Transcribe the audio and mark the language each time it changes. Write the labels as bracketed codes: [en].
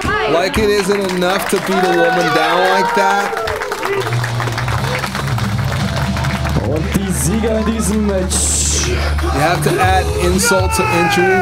[en] Like it isn't enough to beat a woman down like that. [de] Und die Sieger in diesem Match. [en] You have to add insult to injury.